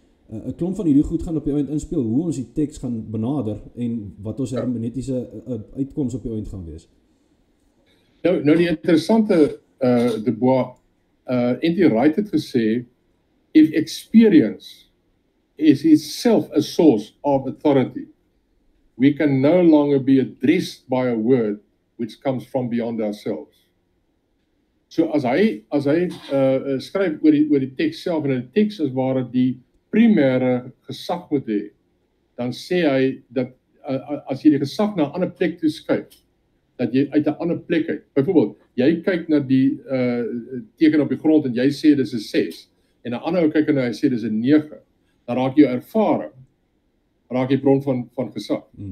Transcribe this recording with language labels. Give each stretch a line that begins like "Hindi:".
Afrikaans: 'n Klomp van hierdie goed gaan op die ouend inspel, hoe ons die teks gaan benader en wat ons hermeneutiese uitkoms op die ouend gaan wees. Nou die interessante De Bois, N.T.
English: Wright
Afrikaans: het gesê,
English: if experience is itself a source of authority, we can no longer be addressed by a word which comes from beyond ourselves.
Afrikaans: So as hy skryf oor die teks self, en die teks is waar dit die primêre gesag moet hê, dan sê hy dat as jy die gesag na 'n ander plek toe skuif, dat jy uit 'n ander plek uit, byvoorbeeld, jy kyk na die teken op die grond en jy sê dis 'n 6, en 'n ander ou kyk en hy sê dis 'n 9, dan raak jou ervaring, raak jy bron van gesag.